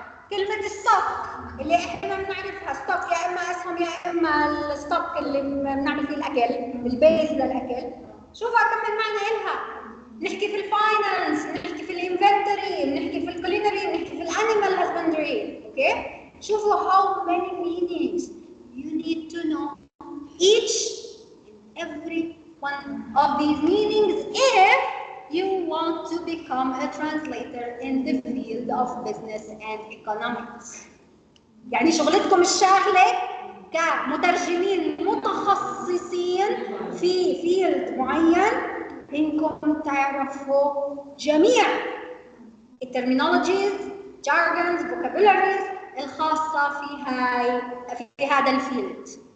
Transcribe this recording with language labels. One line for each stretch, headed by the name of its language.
Arabic: كلمة ستوك اللي احنا بنعرفها ستوك يا اما اسهم يا اما الستوك اللي بنعمل فيه الاكل، البيز للاكل. شوفوا كم معنى إلها. نحكي في الفاينانس، نحكي في الانفنتوري، نحكي في الكولينري، نحكي في الانيمال هازبندري. اوكي؟ شوفوا
English: how many meanings you need to know each and every one of these meanings if you want to become a translator in the field of business and economics.
Arabic: يعني شغلتكم الشاغلة كمترجمين متخصصين في فيلد معين إنكم تعرفوا جميع الترمينولوجيز،
English: jargons, vocabularies
Arabic: الخاصة في هذا الفيلد.